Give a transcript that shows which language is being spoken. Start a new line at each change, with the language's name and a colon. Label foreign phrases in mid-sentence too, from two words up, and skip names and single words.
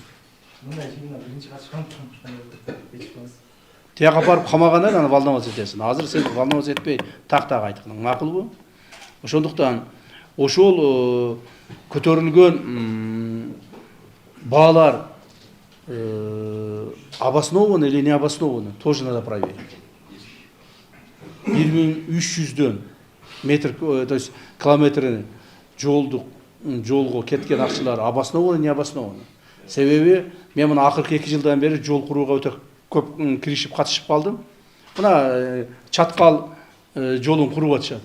Kyrgyz: Мындай чыгына биринчи качкан. Тияка барып камагандан аны волновать этесиң. Азыр сен волновать этпей так-так айткың. Макулбу? Ошондуктан ошол көтөрүлгөн баалар
Russian: обоснованно или не обоснованно, тоже надо проверить.
Kyrgyz: 1300дөн метр,
Russian: то есть
Kyrgyz: километрин жолго кеткен акчалар
Russian: обоснованно, не обоснованно.
Kyrgyz: Себеби мен мына акыркы 2 жылдан бери жол курууга өтө көп киришип катышып калдым. Мына Чаткал жолун куруп атышат.